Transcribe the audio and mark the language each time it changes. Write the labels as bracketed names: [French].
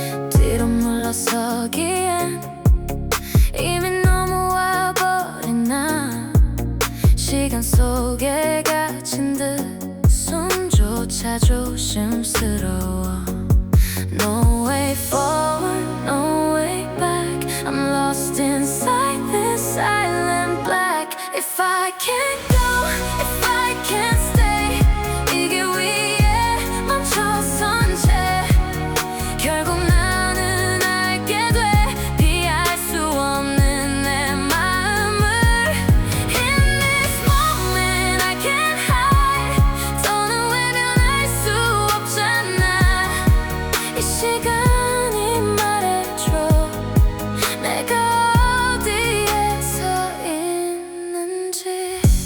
[Korean] 뒤로 물러서기엔 이미 너무 와버린 나. 시간 속에 갇힌 듯 숨조차 조심스러워. [English] No way forward, no way back. I'm lost inside this silent black. If I can't go, if I can't stay, [Korean] 이 길 위에 멈춰선 채 결국 나는 알게 돼. 피할 수 없는 내 마음을. [English] In this moment I can't hide. [Korean] 더는 외면할 수 없잖아. 이 시간이 말해줘 내가 어디에 서 있는지.